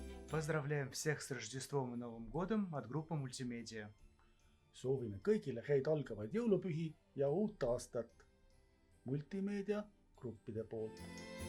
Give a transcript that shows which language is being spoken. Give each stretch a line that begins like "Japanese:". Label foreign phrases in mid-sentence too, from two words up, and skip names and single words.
Russian: Поздравляем всех с Рождеством и Новым годом от группы Multimedia.
Estonian: Soovime kõigile häid algavaid jõulupühi ja uut aastat Multimeedia gruppide poolt.